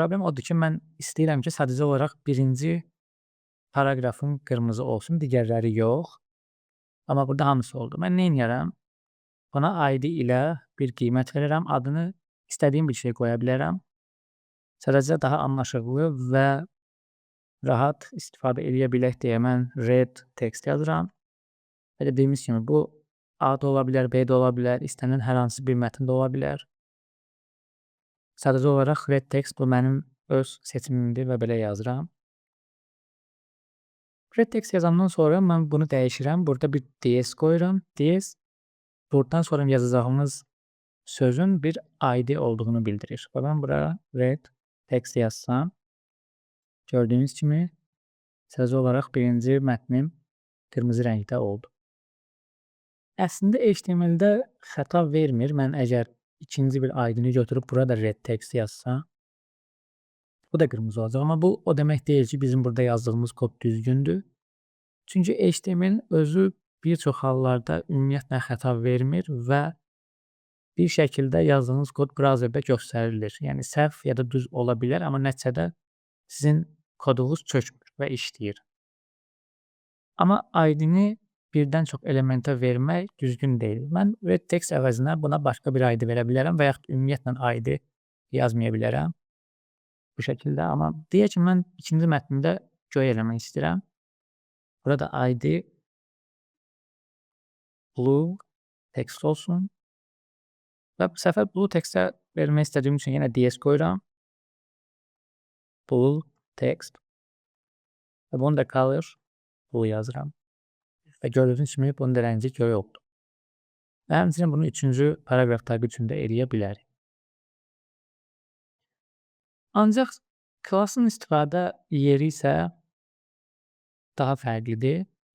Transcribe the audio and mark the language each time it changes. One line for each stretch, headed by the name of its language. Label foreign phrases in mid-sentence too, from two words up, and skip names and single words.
Azerbaijani: Problem odur ki, mən istəyirəm ki, sadəcə olaraq birinci paragrafın qırmızı olsun, digərləri yox. Amma burada hamısı oldu. Mən nə edərəm? Buna ID ilə bir qiymət verirəm. Adını istədiyim bir şey qoya bilərəm. Sadəcə daha anlaşılır və rahat istifadə edə bilək deyə mən
English: red text
Azerbaijani: yazıram. Və dediyimiz kimi bu A da ola bilər, B də ola bilər, istənilən hər hansı bir mətn də ola bilər. Sadəcə olaraq
English: red text
Azerbaijani: bu mənim öz seçimimdir və belə yazıram.
English: Red text
Azerbaijani: yazandan sonra mən bunu dəyişirəm. Burada bir DS qoyuram. DS buradan sonra yazacağımız sözün bir ID olduğunu bildirir. Və mən buraya
English: red text
Azerbaijani: yazsam, gördüyünüz kimi sadəcə olaraq birinci mətnim qırmızı rəngdə oldu. Əslində HTML-də xəta vermir. Mən əgər ikinci bir ID-ni götürüb burada
English: red text
Azerbaijani: yazsam, bu da qırmızı olacaq. Amma bu o demək deyil ki, bizim burada yazdığımız kod düzgündür. Çünki HTML özü bir çox hallarda ümumiyyətlə xəta vermir və bir şəkildə yazdığınız kod brauzerdə göstərilir. Yəni səhv ya da düz ola bilər, amma nəticədə sizin kodunuz çökmür və işləyir. Amma ID-ni birdən çox elementə vermək düzgün deyil. Mən
English: red text
Azerbaijani: əvəzinə buna başqa bir ID verə bilərəm və yaxud ümumiyyətlə ID yazmaya bilərəm. Bu şəkildə, amma deyək ki, mən ikinci mətnimdə göy eləmək istəyirəm. Burada ID
English: blue text
Azerbaijani: olsun. Və bu səfər
English: blue textə
Azerbaijani: vermək istədiyim üçün yenə DS qoyuram.
English: Blue text.
Azerbaijani: Və bunu da
English: color blue
Azerbaijani: yazıram. Və gördüyünüz kimi bunun da rəngi göy oldu. Və həmçinin bunu üçüncü paragraf tagı üçün də eləyə bilərik. Ancaq klassın istifadə yeri isə daha fərqlidir.